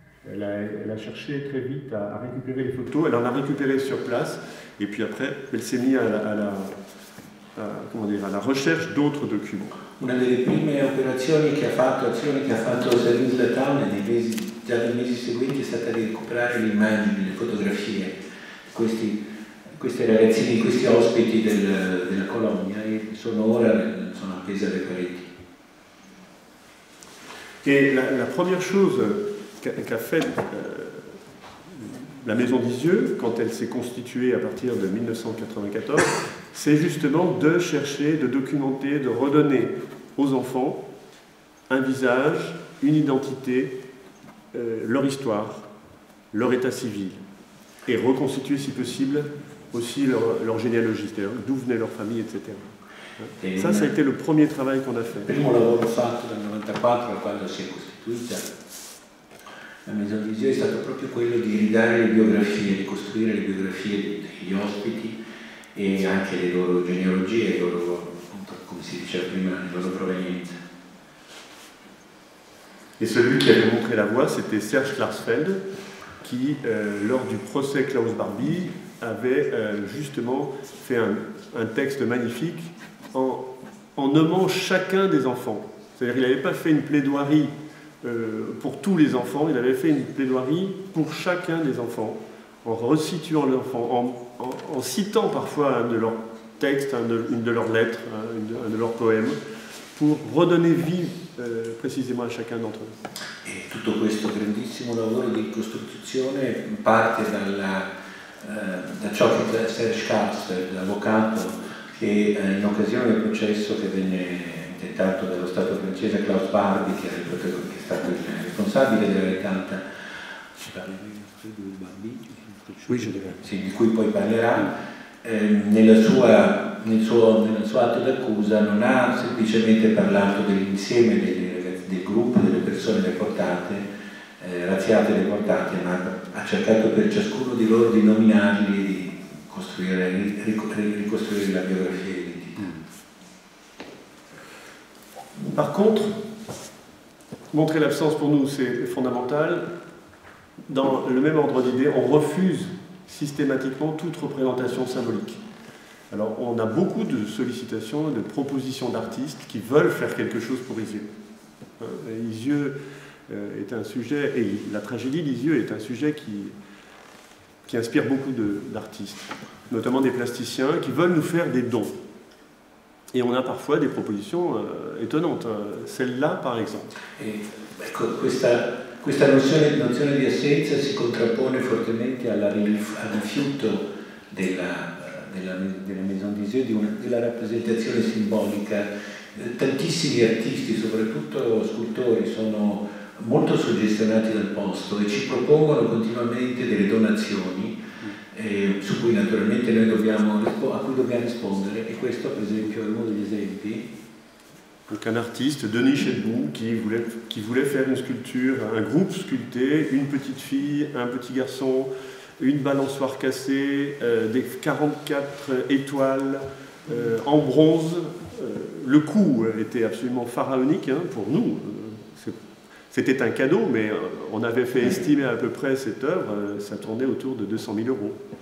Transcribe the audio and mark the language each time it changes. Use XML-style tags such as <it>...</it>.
<fr>Elle a cherché très vite à récupérer les photos, elle en a récupéré sur place, et puis après elle s'est mise à la recherche d'autres documents.</fr> <it>Una delle prime azioni che ha fatto Sabine Zlatin già nei mesi seguenti è stata di recuperare le immagini, le fotografie, questi ragazzini, questi ospiti della colonia, e sono appese alle pareti.</it> <fr>Et la première chose qu'a fait la Maison d'Isieux, quand elle s'est constituée à partir de 1994, c'est justement de chercher, de documenter, de redonner aux enfants un visage, une identité, leur histoire, leur état civil, et reconstituer si possible aussi leur généalogie, c'est-à-dire d'où venait leur famille, etc. Ça a été le premier travail qu'on a fait.</fr> <it>Il primo lavoro fatto dal 94 a quando si è costituita la Maison des Yeux è stato proprio quello di ridare le biografie, di costruire le biografie degli ospiti e anche le loro genealogie, le loro, appunto, come si diceva prima, le loro provenienze.</it> <fr>Et celui qui avait montré la voie, c'était Serge Klarsfeld, qui, lors du procès Klaus Barbie, avait justement fait un texte magnifique en nommant chacun des enfants. C'est-à-dire qu'il n'avait pas fait une plaidoirie pour tous les enfants, il avait fait une plaidoirie pour chacun des enfants, en resituant l'enfant, en citant parfois un de leurs textes, une de leurs lettres, un de leurs poèmes, pour redonner vie précisément a chacun d'entre eux.</fr> <it>E tutto questo grandissimo lavoro di ricostruzione parte da ciò che Serge Klarsfeld, l'avvocato, che in occasione del processo che venne intentato dallo Stato francese Klaus Barbie, che è stato il responsabile della retata, sì, di cui poi parlerà, nel suo atto d'accusa non ha semplicemente parlato dell'insieme del gruppo delle persone deportate, razziate deportate, ma ha cercato per ciascuno di loro di nominarli e di ricostruire la biografia e l'identità.</it> <fr>Par contre, montrer l'absence pour nous c'est fondamental. Dans le même ordre d'idée, on refuse systématiquement toute représentation symbolique. Alors on a beaucoup de sollicitations, de propositions d'artistes qui veulent faire quelque chose pour Lisieux. Lisieux est un sujet, et la tragédie Lisieux est un sujet qui inspire beaucoup d'artistes, notamment des plasticiens qui veulent nous faire des dons. Et on a parfois des propositions étonnantes, celle-là par exemple.</fr> <it>Ecco, questa nozione di assenza si contrappone fortemente al rifiuto della Maison des Yeux della rappresentazione simbolica. Tantissimi artisti, soprattutto scultori, sono molto suggestionati dal posto e ci propongono continuamente delle donazioni su cui naturalmente noi a cui dobbiamo rispondere, e questo per esempio è uno degli esempi.</it> <fr>Donc un artiste, Denis Chedbou, qui voulait faire une sculpture, un groupe sculpté, une petite fille, un petit garçon, une balançoire cassée, des 44 étoiles en bronze. Le coût était absolument pharaonique pour nous. C'était un cadeau, mais on avait fait estimer à peu près cette œuvre, ça tournait autour de 200 000 €.</fr>